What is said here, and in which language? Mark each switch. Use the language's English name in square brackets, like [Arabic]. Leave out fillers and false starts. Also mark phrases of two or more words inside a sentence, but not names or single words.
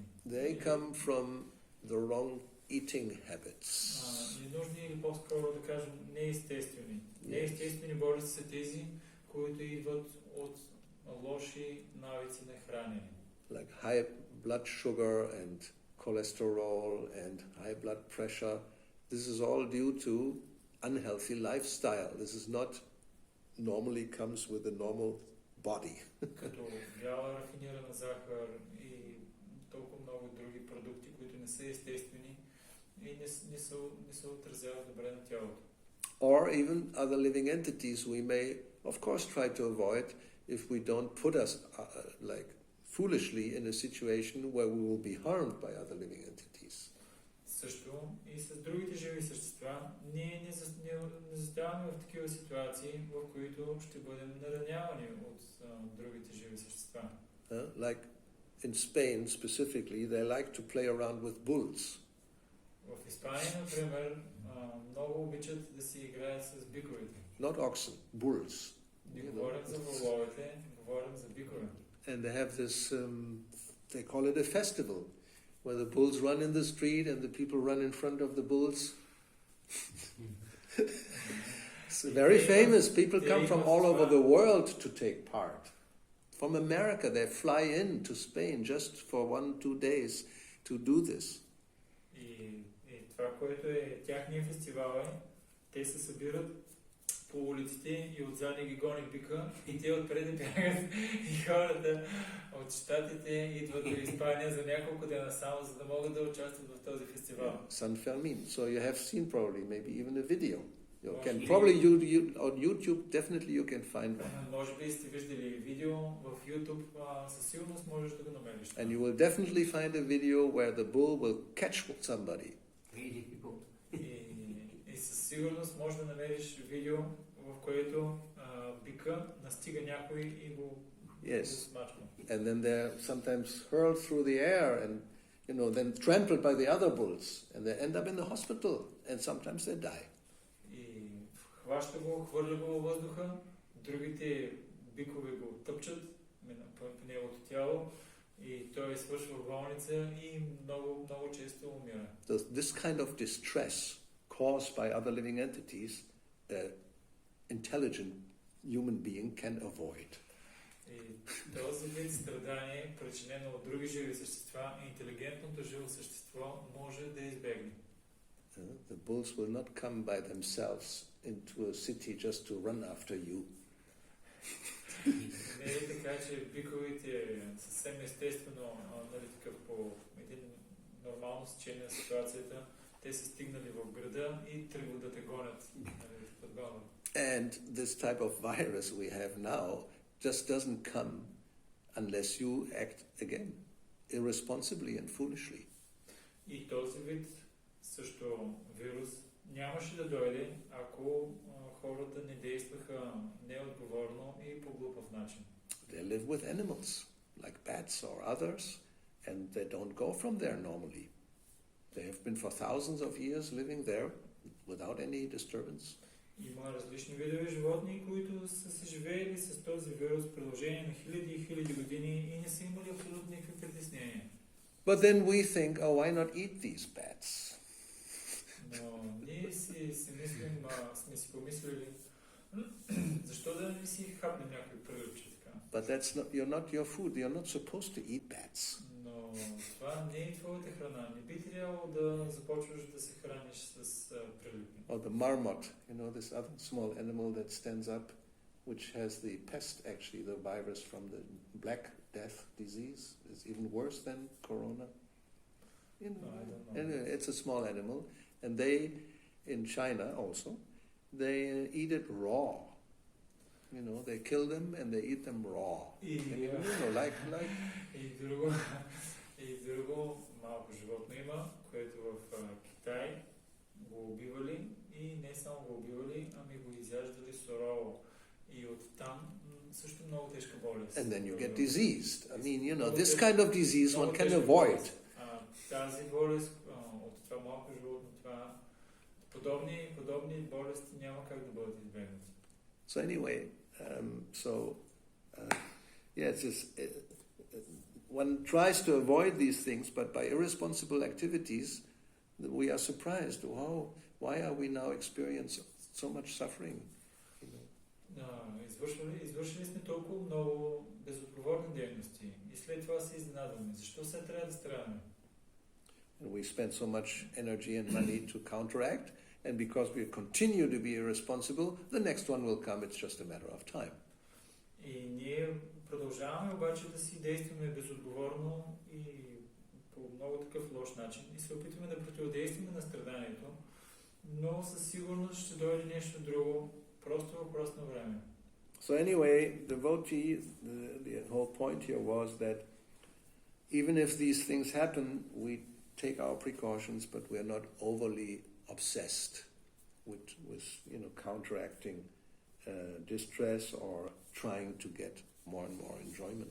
[English] They come from the wrong eating habits. [Bulgarian] Ненужни или по-скоро да кажем неестествени. Неестествени болести са тези, които идват от лоши навици на хранене. [English] Like high blood sugar and cholesterol and high blood pressure. This is all due to unhealthy lifestyle. This is not normally comes with a normal body. [Bulgarian] Като бяла рафинирана захар и толкова много други продукти, които не са естествени и не се отразяват добре на тялото. [English] Or even other living entities we may, of course, try to avoid if we don't put us like foolishly in a situation where we will be harmed by other living entities. [Bulgarian] Също и с другите живи същества, ние не заставаме в такива ситуации, в които ще бъдем наранявани от другите живи същества. [English] Like in Spain specifically, they like to play around with bulls. [Bulgarian] В Испания, например, много обичат да си играят с биковете. [English] Not oxen, bulls. [Bulgarian] Не говорим за воловете, говорим за бикове. [English] And they have this, they call it a festival, where the bulls run in the street and the people run in front of the bulls. It's very famous. People come from all over the world to take part. From America, they fly in to Spain just for 1-2 days to do this. [Bulgarian] И това, което е тяхния фестивал е, те се събират по улиците и отзади ги гони бика и те отпред бягат и хората от щатите идват до Испания за няколко дена само, за да могат да участват в този фестивал. [English] San Fermin. So you have seen probably maybe even a video. You can probably you on YouTube definitely you can find one. [Bulgarian] Може би сте виждали видео в YouTube, със сигурност можеш да го намериш. [English] And you will definitely find a video where the bull will catch somebody. [Bulgarian] И със сигурност може да намериш видео, в което бика настига някой и го смачва. [English] And then they're sometimes hurled through the air and then trampled by the other bulls and they end up in the hospital and sometimes they die. [Bulgarian] И хваща го, хвърля го във въздуха, другите бикове го тъпчат по неговото тяло и той свършва в болница и много, много често умира. [English] This kind of distress caused by other living entities, an intelligent human being can avoid. [Bulgarian] И този вид страдание, причинено от други живи същества, интелигентното живо същество може да избегне. [English] The bulls will not come by themselves into a city just to run after you. [Bulgarian] Не е така, че биковете съвсем естествено, такъв по един нормално стечение на ситуацията, те са стигнали в града и тръгват да те гонят. [English] And this type of virus we have now just doesn't come unless you act again irresponsibly and foolishly. [Bulgarian] И този вид също вирус нямаше да дойде, ако хората не действаха неотговорно и по глупав начин. [English] They live with animals, like bats or others, and they don't go from there normally. They have been for thousands of years living there without any disturbance. [Bulgarian] Има различни видове животни, които са се живеели с този вирус в продължение на хиляди и хиляди години и не са имали абсолютно никакви притеснения. [English] But then we think, oh, why not eat these bats? [Bulgarian] Но ние си мислим, сме си помислили, защо да не си хапнем някой прилипче така? [English] But that's not your food. You're not supposed to eat bats. [Bulgarian] Но това не е твоята храна. Не би трябвало да започваш да се храниш с прилипи. [English] Or the marmot, this other small animal that stands up, which has the pest, actually, the virus from the Black Death disease. It's even worse than corona. I don't know. Anyway, it's a small animal. And they, in China also, they eat it raw. They kill them and they eat them raw. Like. [Bulgarian] И друго малко животно има, което в Китай го убивали и не само го убивали, ами го изяждали сурово. И оттам също много тежка болест. [English] And then you get diseased. I mean, this kind of disease one can avoid. [Bulgarian] Тази болест от това малко животно, подобни подобни болести няма как да бъдат избегнати. [English] So anyway, it's just, one tries to avoid these things, but by irresponsible activities, we are surprised. Why are we now experiencing so much suffering? [Bulgarian] Извършили сме толкова много безотговорни дейности и след това се изненадваме. Защо се трябва да страдаме? [English] And we spend so much energy and money to counteract, and because we continue to be irresponsible, the next one will come. It's just a matter of time. [Bulgarian] И ние продължаваме обаче да си действаме безотговорно и по много такъв лош начин и се опитваме да противодействаме на страданието, но със сигурност ще дойде нещо друго, просто въпрос на време. [English] So anyway, devotee, the whole point here was that even if these things happen, we take our precautions, but we are not overly obsessed with counteracting distress or trying to get more and more enjoyment.